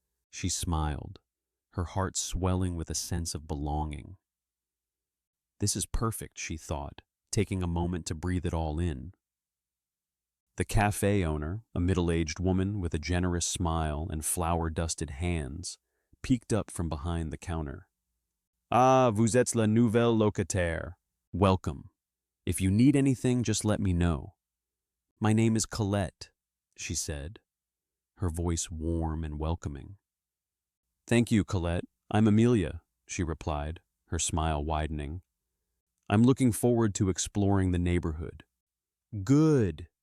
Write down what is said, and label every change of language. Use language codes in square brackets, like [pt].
[en] She smiled, her heart swelling with a sense of belonging. This is perfect, she thought, taking a moment to breathe it all in. The cafe owner, a middle-aged woman with a generous smile and flour-dusted hands, peeked up from behind the counter. [fr] Ah, vous êtes la nouvelle locataire. [en] Welcome. If you need anything, just let me know. My name is Colette, she said, her voice warm and welcoming. Thank you, Colette. I'm Amelia, she replied, her smile widening. I'm looking forward to exploring the neighborhood. Good.